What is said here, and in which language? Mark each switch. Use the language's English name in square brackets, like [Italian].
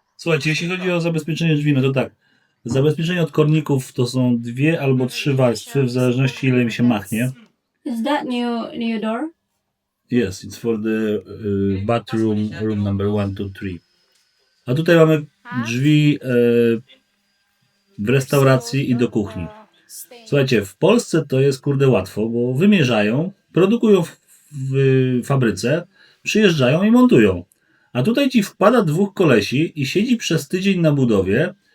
[Polish] Słuchajcie, jeśli chodzi o zabezpieczenie drzwi, no to tak. Zabezpieczenie od korników to są 2 albo 3 warstwy, w zależności ile im się machnie. [English] Is that new door? Yes, it's for the bathroom, room number 1, 2, 3. [Polish] A tutaj mamy drzwi w restauracji i do kuchni. Słuchajcie, w Polsce to jest kurde łatwo, bo wymierzają, produkują w fabryce, przyjeżdżają i montują. A tutaj ci wpada 2 kolesi i siedzi przez tydzień na budowie